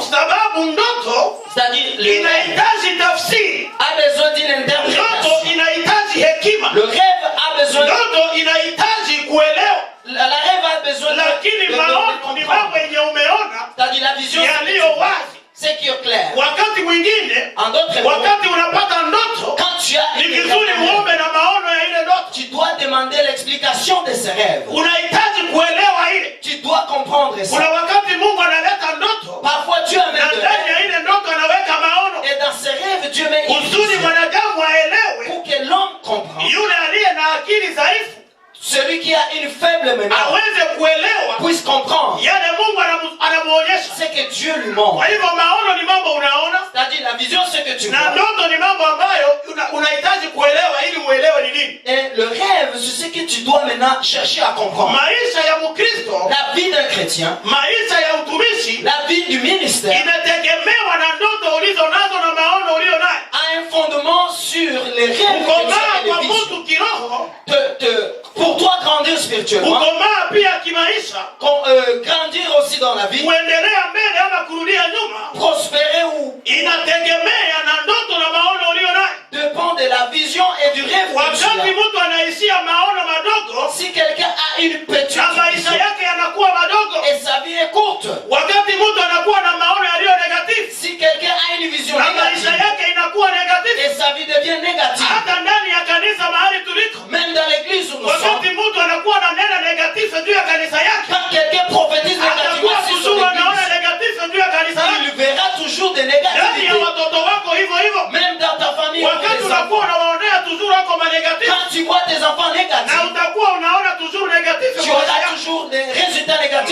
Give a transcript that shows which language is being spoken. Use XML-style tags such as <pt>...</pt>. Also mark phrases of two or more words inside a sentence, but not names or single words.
<sw>sababu ndoto</sw> <fr>C'est-à-dire le rêve</fr> <sw>inahitaji tafsiri,</sw> <fr>a besoin d'une</fr> <sw>ndoto</sw> <fr>interprétation.</fr> <sw>inahitaji hekima,</sw> <fr>Le rêve a besoin,</fr> <sw>ndoto inahitaji kuelewa,</sw> <fr>la rêve a besoin</fr> <sw>lakini</sw> <fr>de</fr> <sw>maono ni</sw> <fr>comprendre.</fr> <sw>mambo yenye umeona</sw> <fr>C'est-à-dire la vision,</fr> <sw>yaliyo wazi.</sw> <fr>c'est qui est clair.</fr> <sw>Wakati mwingine,</sw> <fr>En d'autres mots,</fr> <sw>wakati unapata ndoto,</sw> <fr>quand tu as</fr> <sw>ni</sw> <fr>une</fr> <sw>vizuri</sw> <fr>rêve,</fr> <sw>uombe na maono ya ile ndoto.</sw> <fr>tu dois demander l'explication de ces rêves.</fr> <sw>Unahitaji kuelewa ile.</sw> <fr>Tu dois comprendre</fr> <sw>Kuna</sw> <fr>ça.</fr> <sw>wakati Mungu analeta ndoto</sw> <fr>Parfois Dieu</fr> <sw>na</sw> <fr>amène de</fr> <sw>ndani</sw> <fr>rêves.</fr> <sw>ya ile ndoto anaweka maono</sw> <fr>Et dans ces rêves, Dieu met une</fr> <sw>kusudi</sw> <fr>vision</fr> <sw>mwanadamu aelewe.</sw> <fr>pour que l'homme comprenne.</fr> <sw>Yule aliye na akili dhaifu</sw> <fr>Celui qui a une faible mémoire</fr> <sw>aweze kuelewa</sw> <fr>puisse comprendre</fr> <sw>yale Mungu anamuonyesha.</sw> <fr>ce que Dieu lui montre.</fr> <sw>Kwa hivyo maono ni mambo unaona,</sw> <fr>C'est-à-dire la vision, ce que tu</fr> <sw>na</sw> <fr>vois.</fr> <sw>ndoto ni mambo ambayo unahitaji kuelewa ili uelewe ni nini.</sw> <fr>Et le rêve, c'est ce que tu dois maintenant chercher à comprendre.</fr> <sw>Maisha ya Mkristo,</sw> <fr>La vie d'un chrétien,</fr> <sw>maisha ya utumishi</sw> <fr>la vie du ministère</fr> <sw>inategemewa na ndoto ulizo nazo na maono ulio nayo.</sw> <fr>a un fondement sur les rêves que tu</fr> <sw>Kukomaa</sw> <fr>as et</fr> <sw>kwa</sw> <fr>les visions.</fr> <sw>mtu kiroho,</sw> <fr>Pour toi grandir spirituellement,</fr> <sw>kukomaa pia kimaisha,</sw> <fr>grandir aussi dans la vie,</fr> <sw>kuendelea mbele ama kurudia nyuma,</sw> <fr>prospérer ou</fr> <sw>inategemea na ndoto na maono ulio nayo.</sw> <fr>dépend de la vision et du rêve que tu</fr> <sw>Wakati</sw> <fr>as.</fr> <sw>mtu anaishia maono madogo</sw> <fr>Si quelqu'un a une petite</fr> <sw>na maisha</sw> <fr>vision</fr> <sw>yake yanakuwa madogo,</sw> <fr>et sa vie est courte,</fr> <sw>wakati mtu anakuwa na maono yaliyo negative,</sw> <fr>si quelqu'un la vie devient négative.</fr> <sw>Hata ndani ya kanisa mahali tuliko.</sw> <fr>Même dans l'église où nous sommes.</fr> <sw>Wakati mtu anakuwa na neno negatif juu ya kanisa yake.</sw> <fr>Quand quelqu'un prophétise négativement sur son église, il verra toujours des négativités. Même dans ta famille, quand tu vois tes enfants négatifs, tu auras toujours des résultats négatifs.</fr>